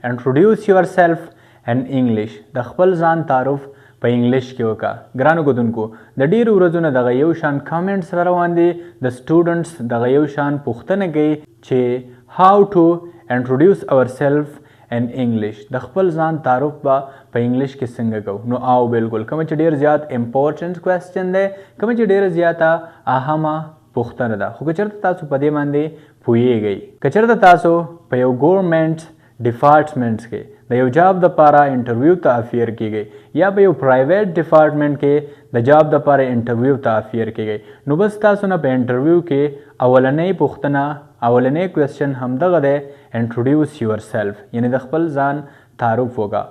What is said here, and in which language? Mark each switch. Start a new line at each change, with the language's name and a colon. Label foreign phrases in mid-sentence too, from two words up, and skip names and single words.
English: introduce yourself in English.
Pashto: د خپل ځان تعارف په انګلیش کې وکړه. ګرانو کتونکو د ډیرو ورځو نه دغه یو شان کامنټس را روان دي. د سټوډنټس دغه یو شان پوښتنه کوي چې
English: how to introduce ourselves in English.
Pashto: د خپل ځان تعارف په انګلیش کې څنګه کوو. نو او بالکل کوم چې ډیر زیات
English: important question
Pashto: دی، کوم چې ډیر زیاته اهمه پوښتنه ده. خو که چېرته تاسو په دې باندې پوهیږئ، که چېرته تاسو په یو
English: government department
Pashto: کې د یو جاب دپاره انټرویو ته افیر کیږئ یا په یو
English: private department
Pashto: کې د جاب دپاره انټرویو ته افیر کیږئ، نو بس تاسو نه په انټرویو کې اولنۍ پوښتنه اولنۍ کوېسچن همدغه دی
English: introduce yourself,
Pashto: یعنې د خپل ځان تعارف وکړه.